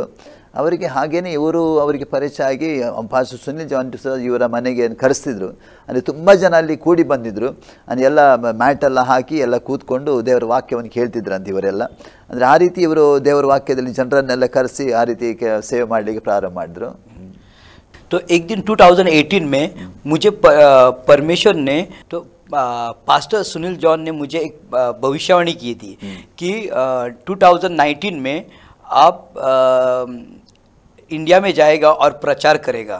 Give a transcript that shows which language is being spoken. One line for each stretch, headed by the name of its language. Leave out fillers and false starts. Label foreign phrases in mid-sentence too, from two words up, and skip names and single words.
Kannada: ಅವರಿಗೆ ಹಾಗೇನೆ ಅವರಿಗೆ ಪರಿಚಯ ಆಗಿ ಪಾಸ್ಟರ್ ಸುನೀಲ್ ಜಾನ್ ಡಿಸೋಜ ಇವರ ಮನೆಗೆ ಕರೆಸ್ತಿದ್ರು. ಅಂದರೆ ತುಂಬ ಜನ ಅಲ್ಲಿ ಕೂಡಿ ಬಂದಿದ್ದರು. ಅಂದರೆ ಎಲ್ಲ ಮ್ಯಾಟೆಲ್ಲ ಹಾಕಿ ಎಲ್ಲ ಕೂತ್ಕೊಂಡು ದೇವರ ವಾಕ್ಯವನ್ನು ಕೇಳ್ತಿದ್ರಂತೆ ಇವರೆಲ್ಲ. ಅಂದರೆ ಆ ರೀತಿ ಇವರು ದೇವರ ವಾಕ್ಯದಲ್ಲಿ ಜನರನ್ನೆಲ್ಲ ಕರೆಸಿ ಆ ರೀತಿ ಸೇವೆ ಮಾಡಲಿಕ್ಕೆ ಪ್ರಾರಂಭ ಮಾಡಿದ್ರು.
Hindi: तो एक दिन 2018 में मुझे परमेश्वर ने तो पास्टर सुनील जॉन ने मुझे एक भविष्यवाणी की थी कि 2019 में आप इंडिया में जाएगा और प्रचार करेगा।